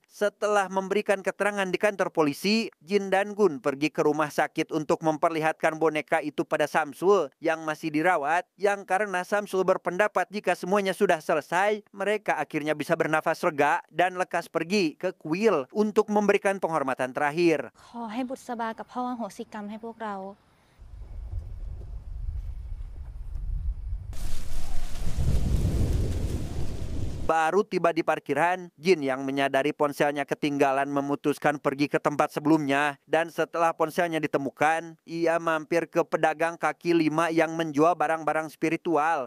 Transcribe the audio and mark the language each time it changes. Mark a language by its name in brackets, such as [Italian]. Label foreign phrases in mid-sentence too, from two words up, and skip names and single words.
[Indonesian] Setelah memberikan keterangan di kantor polisi, Jin dan Gun pergi ke rumah sakit untuk memperlihatkan boneka itu pada Samsul yang masih dirawat. Yang karena Samsul berpendapat jika semuanya sudah selesai, mereka akhirnya bisa bernafas lega dan lekas pergi ke kuil untuk memberikan penghormatan terakhir. [Thai] ขอให้บุตรสบากับพ่ออโหสิกรรมให้พวกเรา [Indonesian] Baru tiba di parkiran, Jin yang menyadari ponselnya ketinggalan memutuskan pergi ke tempat sebelumnya. Dan setelah ponselnya ditemukan, ia mampir ke pedagang kaki lima yang menjual barang-barang spiritual.